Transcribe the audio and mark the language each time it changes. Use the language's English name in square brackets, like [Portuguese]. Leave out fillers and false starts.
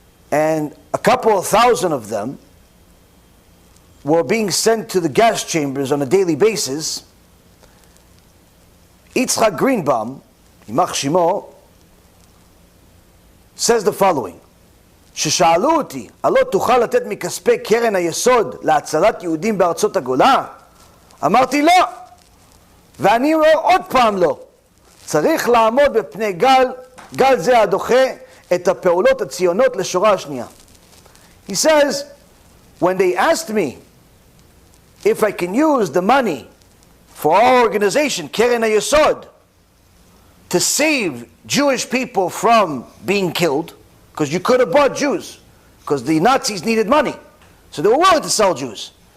[English] and a couple of thousand of them were being sent to the gas chambers on a daily basis, Yitzhak Greenbaum, Yimach Shimo, says the following: [Hebrew] ששאלו אותי, הלא תוכל לתת מכספי קרן היסוד להצלת יהודים בארצות הגולה? אמרתי לא, ואני אומר עוד פעם לא. צריך לעמוד בפני גל זה הדוחה את הפעולות הציונות לשורה השנייה. [English] He says, when they asked me if I can use the money for our organization, קרן היסוד, to save Jewish people from being killed, because you could have bought Jews, because the Nazis needed money, so they were willing to sell Jews.